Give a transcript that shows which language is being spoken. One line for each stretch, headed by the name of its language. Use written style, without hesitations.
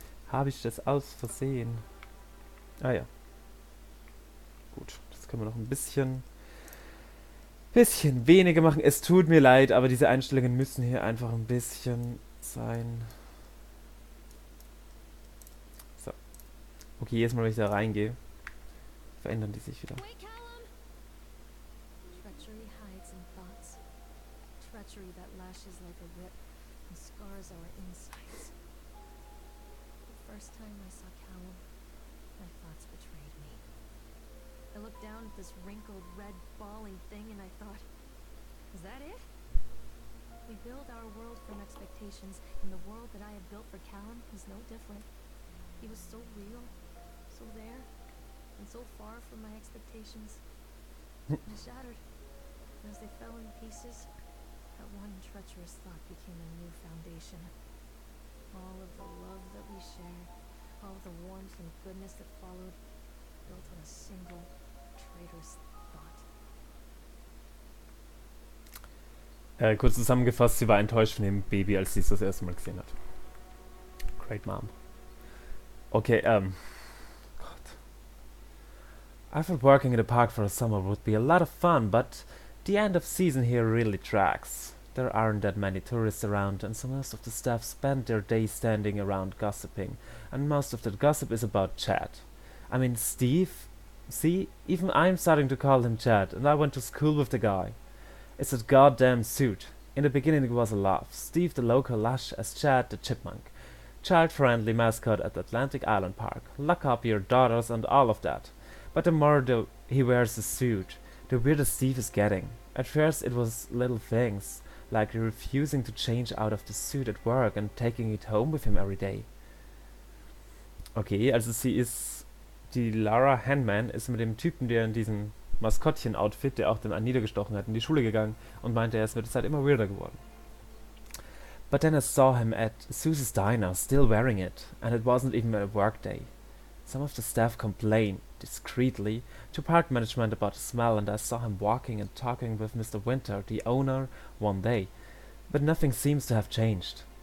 German: Habe ich das aus Versehen? Ah ja. Gut, das können wir noch ein bisschen weniger machen. Es tut mir leid, aber diese Einstellungen müssen hier einfach ein bisschen sein. So. Okay, jedes Mal, wenn ich da reingehe, verändern die sich wieder.
English: Wait, Callum! Treachery hides in thoughts. Treachery that lashes like a whip and scars our insides. The first time I saw Callum, my thoughts betrayed me. I looked down at this wrinkled, red, bawling thing and I thought, is that it? We build our world from expectations, and the world that I had built for Callum was no different. He was so real, so there, and so far from my expectations. I shattered, and as they fell in pieces, that one treacherous thought became a new foundation. All of the love that we shared, All the warmth and goodness that followed, built on a single traitor's thought.
German: Kurz zusammengefasst, sie war enttäuscht von dem Baby, als sie es das erste Mal gesehen hat.
English: Great Mom. Okay, Gott. I thought working in the park for a summer would be a lot of fun, but the end of season here really drags. There aren't that many tourists around, and so most of the staff spend their day standing around gossiping, and most of that gossip is about Chad. I mean, Steve? See, even I'm starting to call him Chad, and I went to school with the guy. It's that goddamn suit. In the beginning it was a laugh. Steve the local lush as Chad the chipmunk. Child-friendly mascot at Atlantic Island Park. Lock up your daughters and all of that. But the more he wears the suit, the weirder Steve is getting. At first it was little things, like refusing to change out of the suit at work and taking it home with him every day.
German: Okay, also sie ist... Die Lara Handman ist mit dem Typen, der in diesem Maskottchen-Outfit, der auch den einen niedergestochen hat, in die Schule gegangen und meinte, er ist mit der Zeit immer weirder geworden.
English: But then I saw him at Susie's diner, still wearing it, and it wasn't even a work day. Some of the staff complained, discreetly, to park management about the smell, and I saw him walking and talking with Mr. Winter, the owner, one day. But nothing seems to have changed.